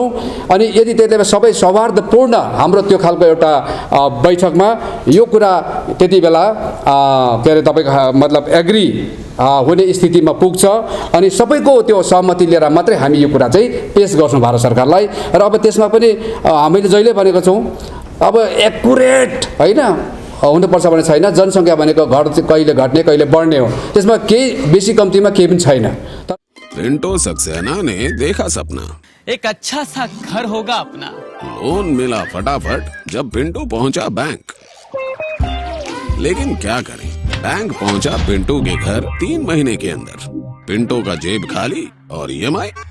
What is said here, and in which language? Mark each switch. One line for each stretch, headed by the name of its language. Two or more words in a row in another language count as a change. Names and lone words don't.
Nepali: अनि यदि त्यति बेला सबै सौहार्दपूर्ण हाम्रो त्यो खालको एउटा बैठकमा यो कुरा त्यति बेला के अरे तपाईँको मतलब एग्री हुने स्थितिमा पुग्छ अनि सबैको त्यो सहमति लिएर मात्रै हामी यो कुरा चाहिँ पेश गर्छौँ भारत सरकारलाई। र अब त्यसमा पनि हामीले जहिले भनेको छौँ, अब एक्युरेट होइन हुनुपर्छ भने छैन। जनसङ्ख्या भनेको कहिले घट्ने कहिले बढ्ने हो, त्यसमा केही बेसी कम्तीमा केही पनि छैन।
Hindi: पिंटो सक्सेना ने देखा सपना, एक अच्छा सा घर होगा अपना। लोन मिला फटाफट जब पिंटो पहुंचा बैंक। लेकिन क्या करें, बैंक पहुंचा पिंटो के घर 3 महीने के अंदर। पिंटो का जेब खाली और ईएमआई।